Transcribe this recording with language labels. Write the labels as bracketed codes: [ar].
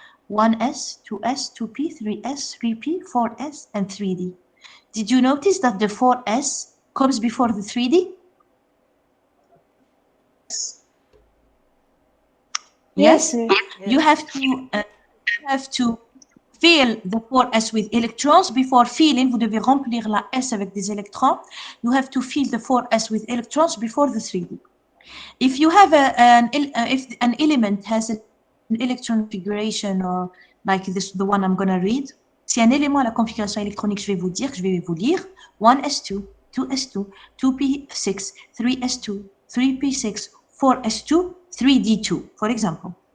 [en] 1s, 2s, 2p, 3s, 3p, 4s, and 3d. Did you notice that the 4s comes before the 3d? Yes? Yes. You have to fill the 4s with electrons. Before filling, [fr] vous devez remplir la S avec des électrons. [en] You have to fill the 4s with electrons before the 3d. If you have if an element has an electron configuration or like this, the one I'm going to read, [fr] si un élément à la configuration électronique, je vais vous lire [en] 1s2, 2s2, 2p6, 3s2, 3p6, 4s2, 3d2, for example.